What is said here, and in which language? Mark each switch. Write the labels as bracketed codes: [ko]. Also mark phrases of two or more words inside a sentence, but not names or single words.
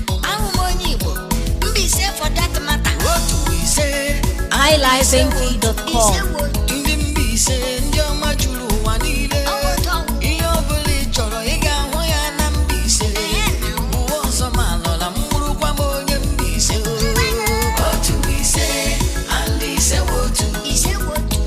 [ig] Ahụ m onye Igbo, Mbaise [en] for that matter. [ig] Otu ise, highlifeng P dot com. Ise wo. ndị Mbaise, ndị ọma juru ụwa niile. Ọ bụ ụtọ. Ihe ọ bụla ị chọrọ, ị ga-ahụ ya na Mbaise. Ee, na. Ụwa ọzọ ma alọla, m bụrụkwa m onye Mbaise. Otu ise, and ise wo otu. Ise wo otu.